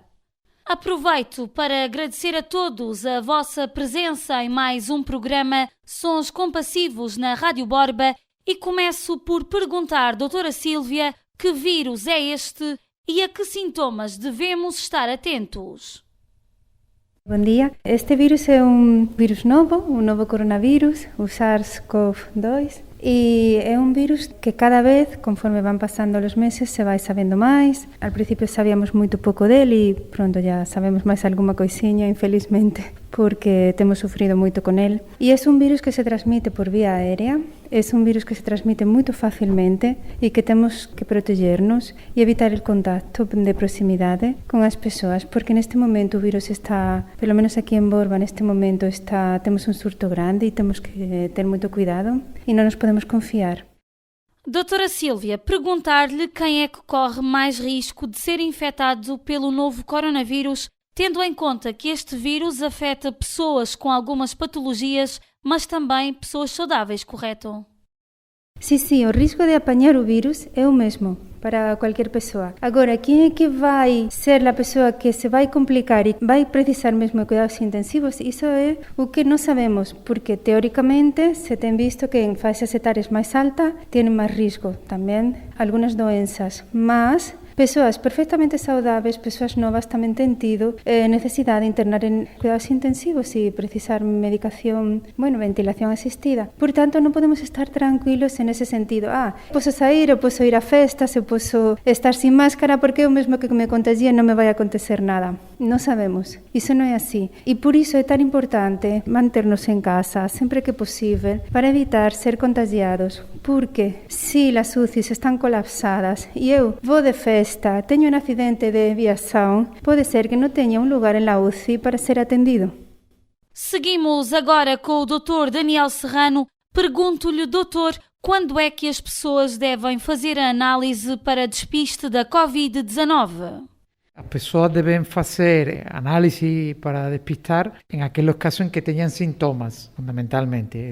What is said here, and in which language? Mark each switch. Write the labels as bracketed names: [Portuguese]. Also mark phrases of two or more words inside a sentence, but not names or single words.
[Portuguese] Aproveito para agradecer a todos a vossa presença em mais um programa Sons Compassivos na Rádio Borba e começo por perguntar, doutora Sílvia, que vírus é este e a que sintomas devemos estar atentos? Bom dia. Este vírus é vírus novo, novo coronavírus, o SARS-CoV-2. [Spanish] Y es un virus que cada vez, conforme van pasando los meses, se va sabiendo más. Al principio sabíamos muy poco de él y pronto ya sabemos más alguna [Portuguese] coisinha, infelizmente, [Spanish] porque hemos sufrido mucho con él. Y es un virus que se transmite por vía aérea, es un virus que se transmite muy fácilmente y que tenemos que protegernos y evitar el contacto de proximidad con las personas, porque en este momento [Portuguese] o virus está, pelo menos [Spanish] aquí en Borba, en este momento tenemos un surto grande y tenemos que tener mucho cuidado y no nos podemos confiar. [Portuguese] Doutora Sílvia, perguntar-lhe quem é que corre mais risco de ser infectado pelo novo coronavírus, tendo em conta que este vírus afeta pessoas com algumas patologias, mas também pessoas saudáveis, correto? Sim, o risco de apanhar o vírus é o mesmo para qualquer pessoa. Agora, quem é que vai ser a pessoa que se vai complicar e vai precisar mesmo de cuidados intensivos? Isso é o que não sabemos, porque teoricamente se tem visto que em faixas etárias mais altas têm mais risco também algumas doenças, mas pessoas perfectamente saudáveis, [Galician] pessoas novas tamén ten tido necesidade de internar en cuidados intensivos e precisar medicación, ventilación asistida. Por tanto, non podemos estar tranquilos en ese sentido. [Portuguese] Posso sair, eu posso ir a festas, eu posso estar [Galician] sin máscara porque é o mesmo que me contagie non me vai acontecer nada. Non sabemos. Iso non é así. E por iso é tan importante manternos en casa sempre que posible para evitar ser contagiados. Porque se as UCIs están colapsadas e eu vou de festa, teño un accidente de viação, [Portuguese] pode ser que não tenha um lugar na UCI para ser atendido. Seguimos agora com o Dr. Daniel Serrano. Pergunto-lhe, doutor, quando é que as pessoas devem fazer a análise para despiste da Covid-19? As pessoas devem fazer análise para despistar em aqueles casos em que tenham sintomas, fundamentalmente.